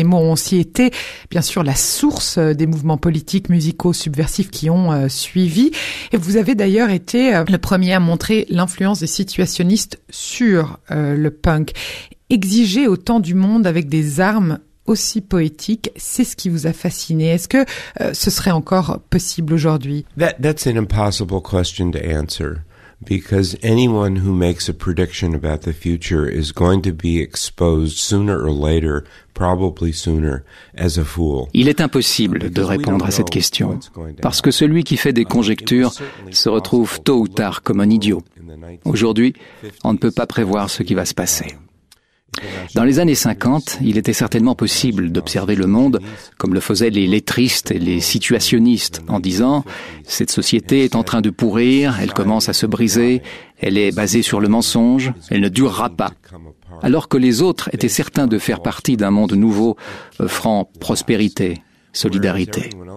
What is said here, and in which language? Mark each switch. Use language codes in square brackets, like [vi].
[fr] Les mots ont aussi été, bien sûr, la source des mouvements politiques, musicaux, subversifs qui ont suivi. Et vous avez d'ailleurs été le premier à montrer l'influence des situationnistes sur le punk. Exiger autant du monde avec des armes aussi poétiques, c'est ce qui vous a fasciné. Est-ce que ce serait encore possible aujourd'hui? [en] That's an impossible question to answer. Because anyone who makes a prediction about the future is going to be exposed sooner or later, probably sooner, as a fool. [fr] Il est impossible de répondre à cette question, parce que celui qui fait des conjectures se retrouve tôt ou tard comme un idiot. Aujourd'hui, on ne peut pas prévoir ce qui va se passer. Dans les années 50, il était certainement possible d'observer le monde comme le faisaient les lettristes et les situationnistes en disant « Cette société est en train de pourrir, elle commence à se briser, elle est basée sur le mensonge, elle ne durera pas. » Alors que les autres étaient certains de faire partie d'un monde nouveau offrant prospérité, solidarité.